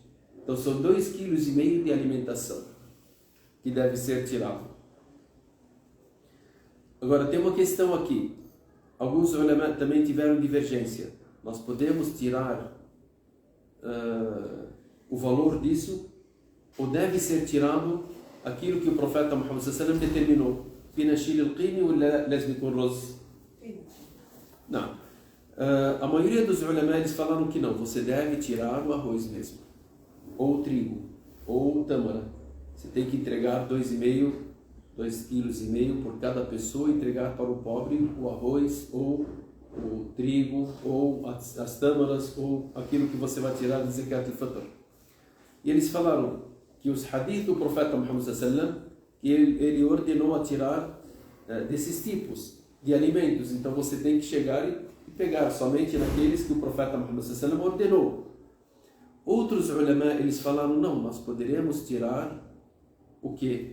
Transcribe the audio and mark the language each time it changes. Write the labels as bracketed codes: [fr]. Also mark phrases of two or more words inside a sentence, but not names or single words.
[pt] Então são 2,5 kg de alimentação que deve ser tirado. Agora tem uma questão aqui. Alguns ulama também tiveram divergência. Nós podemos tirar o valor disso, ou deve ser tirado aquilo que o profeta Muhammad [ar] صلى الله عليه وسلم [pt] determinou? [ar] فينا نشيل القيمة ولا لازم يكون رز؟ [pt] Não. A maioria dos ulama eles falaram que não, você deve tirar o arroz mesmo, ou o trigo. ou tâmara. Você tem que entregar 2,5 kg por cada pessoa, entregar para o pobre o arroz, ou o trigo, ou as tâmaras, ou aquilo que você vai tirar de [ar] زكاة الفطر. [pt] E eles falaram que os hadith do profeta Muhammad sallallahu, que ele ordenou a tirar desses tipos de alimentos. Então você tem que chegar e pegar somente naqueles que o profeta Muhammad sallallahu ordenou. Outros ulama, eles falaram, não, nós poderemos tirar o quê?